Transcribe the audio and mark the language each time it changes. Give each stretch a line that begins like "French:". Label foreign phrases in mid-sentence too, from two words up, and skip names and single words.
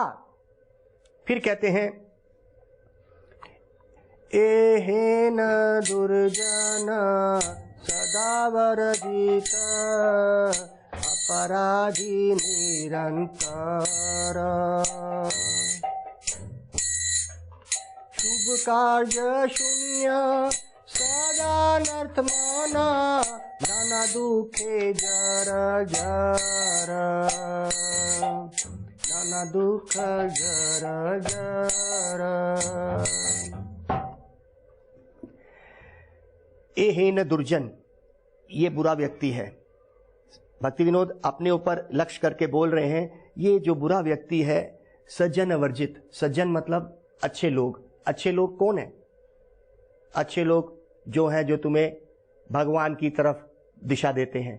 Hindi: फिर कहते हैं
Bangla: এহেন দুর্জন সদা বর্জিত অপরাধী নিরন্তর, শুভ কার্য শূন্য সদা নর্থমানা, নানা দুখে জর জর, নানা দুখ জর জর। এহেন দুর্জন,
Hindi: ये बुरा व्यक्ति है। भक्ति विनोद अपने ऊपर लक्ष्य करके बोल रहे हैं, ये जो बुरा व्यक्ति है सज्जन वर्जित। सज्जन मतलब अच्छे लोग। अच्छे लोग कौन है? अच्छे लोग जो हैं जो तुम्हें भगवान की तरफ दिशा देते हैं।